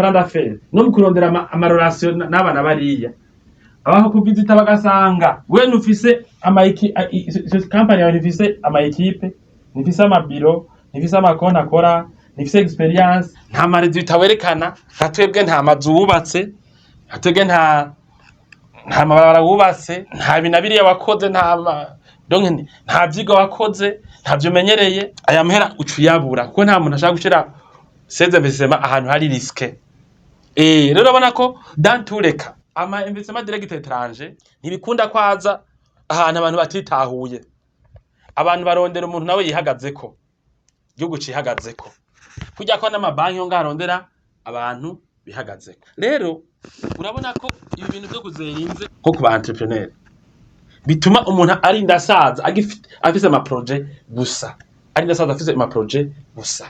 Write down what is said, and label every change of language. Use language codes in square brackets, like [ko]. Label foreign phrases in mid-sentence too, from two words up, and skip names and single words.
[fr] plan d'affaires [rn] no mu kurondera ama relation n'abana bariya, abaho kuvizita bagasanga we nufise ama company yawe nifise ama equipe, nifise ama bureau, nifise ama compte akora, nifise experience, nta marezi bitawerekana, natwebwe nta mazu wubatse, natwebwe nta mabarabara wubatse, nta binabiriya wakoze, nta vyiga wakoze, nta vyumenyereye. Aya mahera ucuyabura kuko nta muntu ashaka gushira [fr] ces investissements [rn] ahantu hari risque. Rero urabona ko [fr] dans tous les cas [rn] ama [fr] investissement direct étranger [rn] ntibikunda kwaza ahantu abantu batitahuye, abantu barondera umuntu nawe yihagazeko, igihugu cihagazeko, kujya ko n'amabanki yo ngarondera abantu bihagazeko. Rero urabona ko ibi bintu byo kuzerinze nko ku ba entrepreneur bituma umuntu arinda asaza afise ama projet gusa, arinda asaza afise ama projet gusa.